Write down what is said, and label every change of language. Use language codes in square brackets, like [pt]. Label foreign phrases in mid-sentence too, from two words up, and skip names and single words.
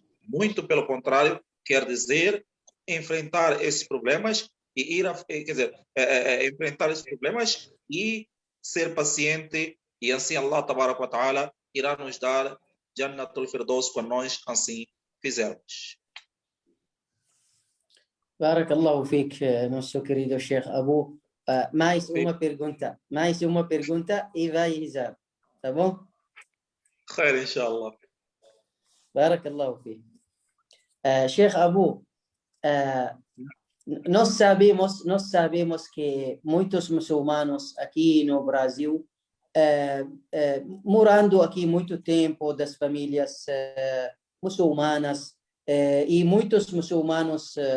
[pt] Muito pelo contrário, quer dizer enfrentar esses problemas e quer dizer, enfrentar esses problemas e ser paciente, e assim [ar] الله تبارك وتعالى [pt] irá nos dar [ar] جنة الفردوس [pt] quando nós assim fizermos. [ar] بارك الله فيك, [pt] nosso querido Sheikh Abu. Mais uma pergunta e vai rezar, tá bom? [ar] خير، إن شاء الله. بارك الله فيك. [pt] Sheikh Abu, nós sabemos que muitos muçulmanos aqui no Brasil, morando aqui muito tempo, das famílias muçulmanas, e muitos muçulmanos